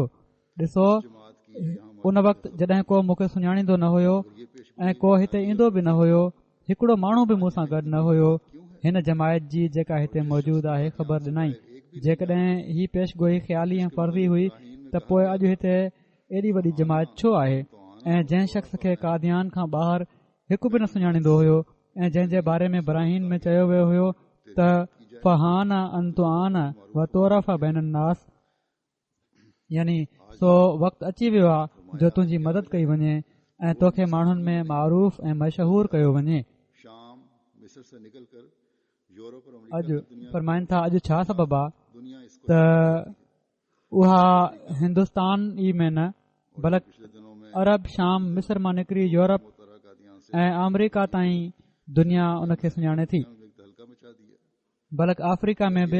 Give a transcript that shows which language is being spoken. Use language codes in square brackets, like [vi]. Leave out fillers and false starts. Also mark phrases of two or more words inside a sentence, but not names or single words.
[sd] ॾिसो, उन वक़्तु जॾहिं को मूंखे सुञाणींदो न हुयो ऐं को हिते ईंदो बि न हुयो, हिकिड़ो माण्हू बि मूं सां गॾु न हुयो, हिन जमायत जी जेका हिते मौजूदु आहे ख़बर ॾिनई। जेकॾहिं ही पेशगोई ख़्याली ऐं फर्ज़ी हुई त पोइ अॼु हिते एॾी वॾी जमायत छो आहे? ऐं जंहिं शख़्स खे कादियान खां ॿाहिरि हिकु बि न सुञाणींदो हुयो ऐं जंहिं जे बारे में बराहीन में चयो वियो हुयो त [ar] فحان أن تعان وتعرف بين الناس, [sd] यानी सो वक़्तु अची वियो आहे जो तुंहिंजी मदद कई वञे ऐं तोखे माण्हुनि में मारूफ़ ऐं मशहूर कयो वञे। अॼु फरमाइनि था अॼु छा सबबु आहे त उहा हिंदुस्तान ई में न बल्कि अरब शाम मिस्र मां निकिरी यूरोप ऐं अमरीका ताईं दुनिया उन खे सुञाणे थी, बल्कि अफ्रीका में बि।